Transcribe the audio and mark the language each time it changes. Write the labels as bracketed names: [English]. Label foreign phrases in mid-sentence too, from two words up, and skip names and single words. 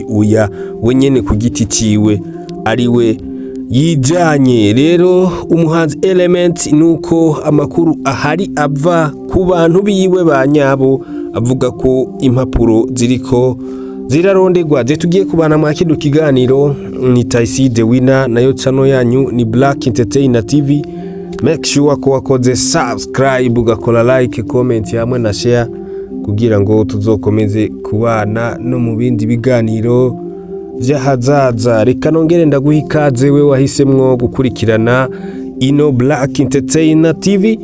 [Rundi] Uya we nyene ku giti ciwe ari we yijanye. Rero umuhanzi Element nuko amakuru ahari ava ku bantu biwe banyabo avuga ko impapuro ziriko ziraronderwa. Je tugiye kubana mu kidu kiganiro, ni Taisi the winner, nayo channel yanyu ni Black Entertainer TV. [English] Make sure [Rundi] ko wakoze subscribe, ugakora like, comment hamwe na share kugira ngo tuzokomeze kubana no mu bindi biganiro by'ahazaza. Reka nongere ndaguha ikaze we wahisemwo gukurikirana ino Black Entertainer TV.